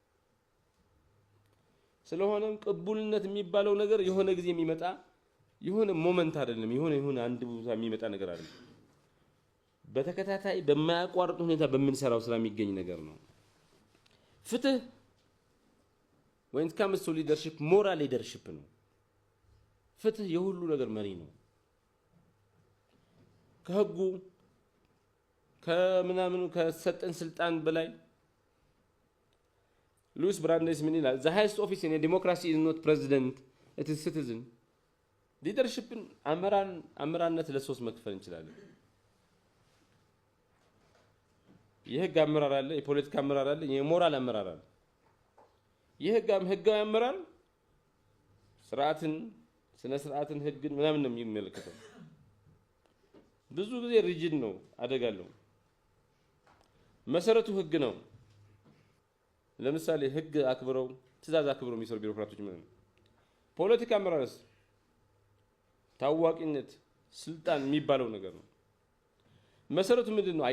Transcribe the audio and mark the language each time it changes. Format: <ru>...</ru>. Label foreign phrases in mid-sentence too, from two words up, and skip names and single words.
<am>ስለሆነም ቅቡልነት የሚባለው ነገር የሆነ ጊዜ የሚመጣ የሆነ ሞመንት አይደለም የሆነ አንድ ቦታ የሚመጣ ነገር አይደለም በተከታታይ በማያቋርጥ ሁኔታ በመንሰራው ስራ የሚገኝ ነገር ነው ፍትህ</am> <en>when it comes to leadership moral leadership</en> <am>ነው ፍትህ የሁሉ ነገር መሪ ነው ከህጉ ከምናምኑ ከሰጠን ስልጣን በላይ ሉዊስ ብራንዴስ ምን ይላል</am> <en>the highest office in a democracy is not president it is citizen</en> <am>ሊደርሺፕን አመራርነት ለሶስት መክፈል እንችላለን። የህግ አመራር አለ፣ የፖለቲካ አመራር አለ፣ የሞራል አመራር አለ። ህጋዊ አመራር ስርዓትን፣ ስነ ስርዓትን፣ ህግን ምናምን ነው የሚመለከተው። ብዙ ጊዜ ሪጅድ ነው፣ አደጋለሁ። መሰረቱ ህግ ነው። ለምሳሌ ህግ አክብረው ትእዛዝ አክብረው የሚሰሩ ቢሮክራቶች ማለት ነው። ፖለቲካ አመራርስ ታዋቂነት፣ ስልጣን የሚባለው ነገር ነው። መሰረቱ ምንድን ነው?</am>